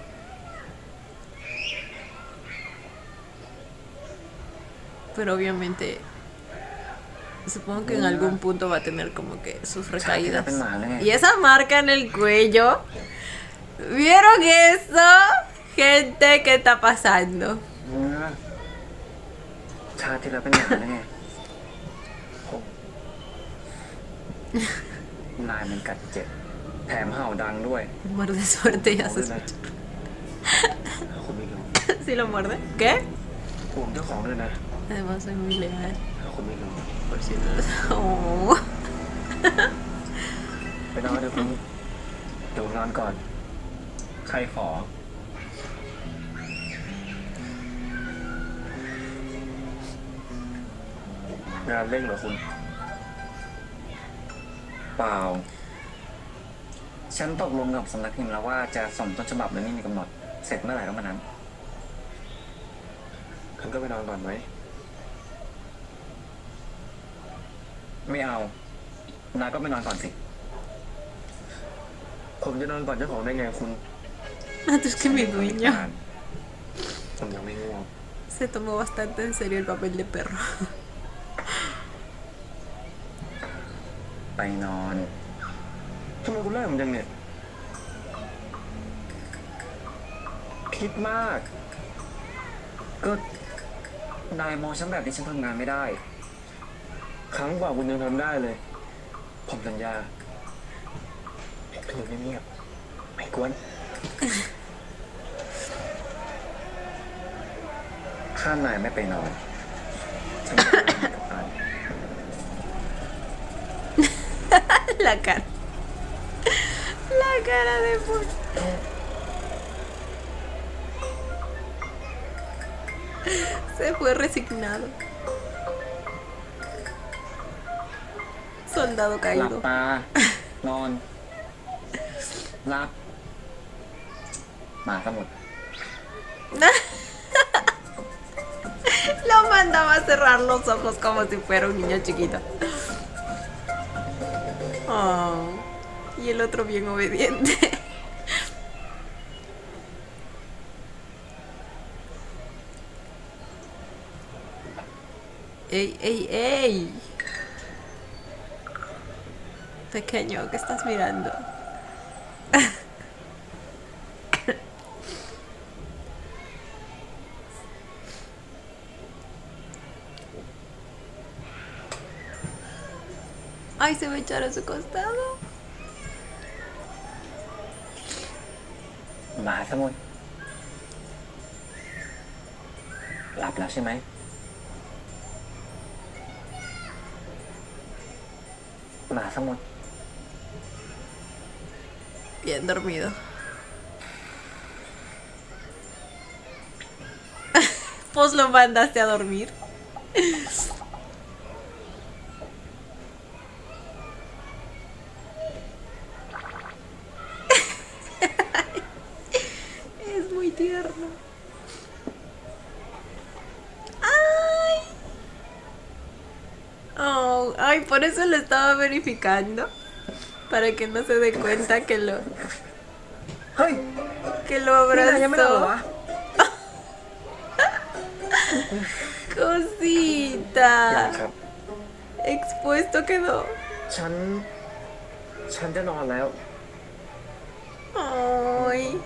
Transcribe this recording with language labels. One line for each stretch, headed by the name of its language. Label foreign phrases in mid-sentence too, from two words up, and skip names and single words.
Spanish: Pero obviamente supongo que en algún punto va a tener como que sus recaídas. Y esa marca en el cuello. ¿Vieron eso? Gente, ¿qué está pasando?
Thai: ชาติที่แล้วเป็นหมาแล้วไงนายมันกัดเจ็บแถมเห่าดังด้วย
Spanish: Muerde suerte, ya se escucha.
Thai: คุณไม่รู้
Spanish: ¿Si lo muerde? ¿Qué?
Thai: ผมเจ้าของด้วยนะ
Spanish: Además soy muy legal.
Thai: คุณไม่รู้
Spanish: por si no Oh.
Thai: ไปนอนเดี๋ยวคุณเดี๋ยวนอนก่อน ใครขอ งานเร่งเหรอคุณ เปล่า ฉันตกลงกับสำนักพิมพ์แล้วว่าจะส่งต้นฉบับโดยไม่มีกำหนด เสร็จเมื่อไหร่ก็เมื่อนั้น คุณก็ไปนอนก่อนไหม ไม่เอา นายก็ไปนอนก่อนสิ ผมจะนอนก่อนเจ้าของได้ไงคุณ
Spanish: Antes que mi dueño
Thai: ผมยังไม่ง่วง
Spanish: se tomó bastante en serio el papel de perro.
Thai: ไปนอน ทำไมคุณไล่ผมจังเนี่ยคิดมาก ก็นายมองฉันแบบที่ฉันทำงานไม่ได้ ครั้งกว่าคุณยังทำได้เลย ผมสัญญาคือเงียบๆไม่กวน ถ้านายไม่ไปนอน ฉันจะไปนอนกับนาย
Spanish: La cara. La cara de Paul. Se fue resignado. Soldado
Thai: หลับ
Spanish: caído.
Thai: ตา นอนหลับหมาสมุทร
Spanish: Lo mandaba a cerrar los ojos como si fuera un niño chiquito. Oh, y el otro bien obediente. ¡Ey, ey, ey! Pequeño, ¿qué estás mirando? Ay, se va a echar a su costado.
Thai: หมาสมุทรหลับแล้วใช่ไหม หมาสมุทร
Spanish: Bien dormido. Pues lo mandaste a dormir. Es muy tierno. ¡Ay! Por eso lo estaba verificando. Para que no se dé cuenta que lo
Thai: เฮ้ย
Spanish: abrazó.
Thai: ยังไม่นอนเหรอวะ
Spanish: Cosita.
Thai: ครับ
Spanish: Expuesto quedó.
Thai: ฉันจะนอนแล้ว
Spanish: Ay.